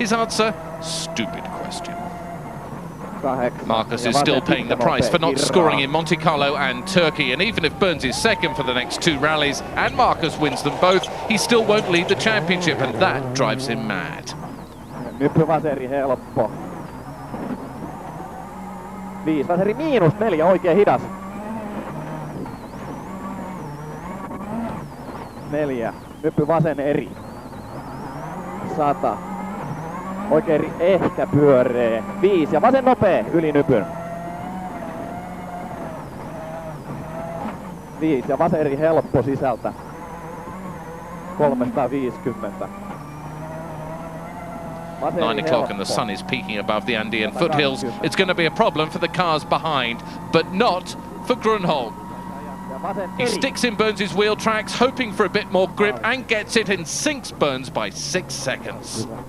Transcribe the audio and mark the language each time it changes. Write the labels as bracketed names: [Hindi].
[English] His answer, stupid question. Marcus is still paying the price for not scoring in Monte Carlo and Turkey, and even if Burns is second for the next 2 rallies and Marcus wins them both, he still won't lead the championship, and that drives him mad. [Finnish] Nyppy vaseri helppo. 5 vaseri miinus 4, oikein hidas. 4, nyppy vasen eri. 100. Oikein ehkä pyöree. 5 ja vasen nopee yli nypyn. 5 ja vaseri helppo sisältä. 350. [English] 9 o'clock and the sun is peaking above the Andean foothills. It's going to be a problem for the cars behind, but not for Grönholm. He sticks in Burns' wheel tracks, hoping for a bit more grip, and gets it and sinks Burns by 6 seconds.